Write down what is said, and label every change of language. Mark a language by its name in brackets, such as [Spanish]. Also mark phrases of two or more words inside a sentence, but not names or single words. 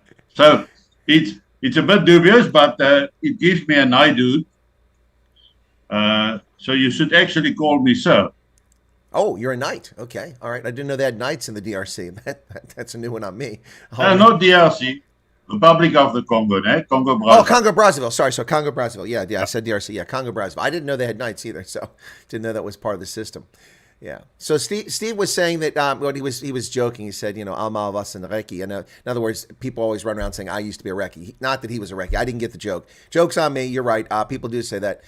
[English] So it's a bit dubious, but it gives me an idea. So you should actually call me sir. Oh, you're a knight. Okay, all right. I didn't know they had knights in the DRC. That's a new one on me. Not DRC, Republic of the Congo, eh? Congo Brazzaville. Oh, Congo Brazzaville. Sorry, so Congo Brazzaville. Yeah, I said DRC. Yeah, Congo Brazzaville. I didn't know they had knights either, so didn't know that was part of the system. Yeah. So Steve was saying that well, he was joking. He said, Alma was in Reki. And in other words, people always run around saying I used to be a Reki. Not that he was a Reki. I didn't get the joke. Joke's on me. You're right. People do say that.